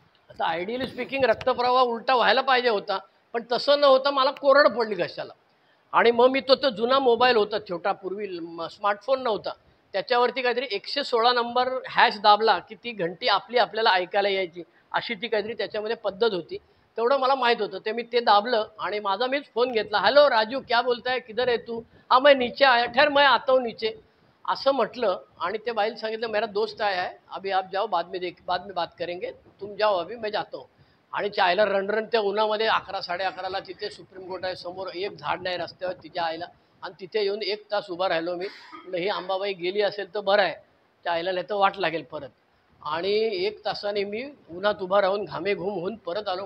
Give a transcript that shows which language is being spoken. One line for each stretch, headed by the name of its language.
Marathi: आता
English: ideally speaking
Marathi: रक्तप्रवाह उलटा व्हायला पाहिजे होता, पण तसं न होता मला कोरड पडली घशाला. आणि मग मी तो जुना मोबाईल होता छोटा, पूर्वी स्मार्टफोन नव्हता, त्याच्यावरती काहीतरी 116 नंबर हॅश दाबला की ती घंटी आपल्याला ऐकायला यायची, अशी ती काहीतरी त्याच्यामध्ये पद्धत होती. तेवढं मला माहीत होतं. ते मी ते दाबलं आणि माझा मीच फोन घेतला.
Hindi: हॅलो राजू, क्या बोलता है, किधर है तू? हाँ मैं नीचे आया, ठहर मैं आता हूँ नीचे,
Marathi: असं म्हटलं. आणि ते बाईला सांगितलं
Hindi: मेरा दोस्त आया है, अभी आप जाओ, बाद में बात करेंगे, तुम जाओ अभी, मैं जाता हूँ.
Marathi: आणि त्या आईला रणरण त्या उन्हामध्ये 11 11:30ला तिथे सुप्रीम कोर्ट आहे समोर, एक झाड नाही रस्त्यावर तिच्या आईला. आणि तिथे येऊन 1 तास उभा राहिलो मी. म्हटलं ही अंबाबाई गेली असेल तर बरं आहे, त्या आईला नाही तर वाट लागेल परत. आणि 1 तासाने मी उन्हात उभा राहून घामेघूम होऊन परत आलो.